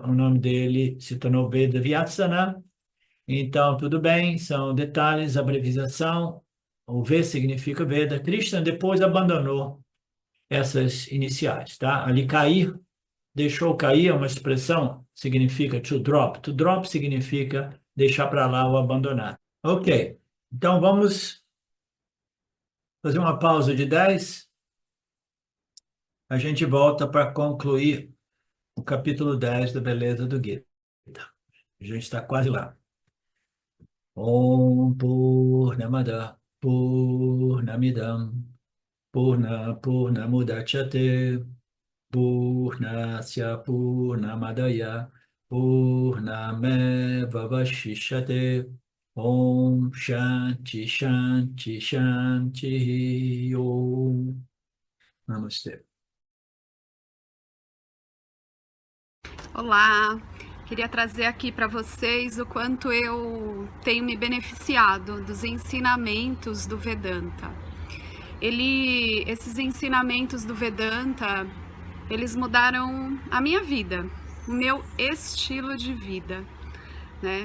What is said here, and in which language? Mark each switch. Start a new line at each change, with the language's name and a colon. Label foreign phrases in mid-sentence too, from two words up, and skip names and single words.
Portuguese: O nome dele se tornou Veda Vyasana. Então, tudo bem, são detalhes, abreviação. O V significa Veda. Krishna depois abandonou essas iniciais, tá? Ali cair, deixou cair é uma expressão, significa
English: to drop. To drop
Portuguese: significa deixar para lá ou abandonar. Ok, então vamos fazer uma pausa de 10. A gente volta para concluir o capítulo 10 da Beleza do Gita. A gente está quase lá.
Sanskrit: ॐ पूर्णमदः पूर्णमिदम् पूर्णमुदच्यते पूर्णस्य पूर्णमादाय पूर्णमेव वशिष्यते ॐ शान्ति शान्ति शान्ति ॐ.
Portuguese: Namastê. Olá, queria trazer aqui para vocês o quanto eu tenho me beneficiado dos ensinamentos do Vedanta. Esses ensinamentos do Vedanta, eles mudaram a minha vida, o meu estilo de vida, né?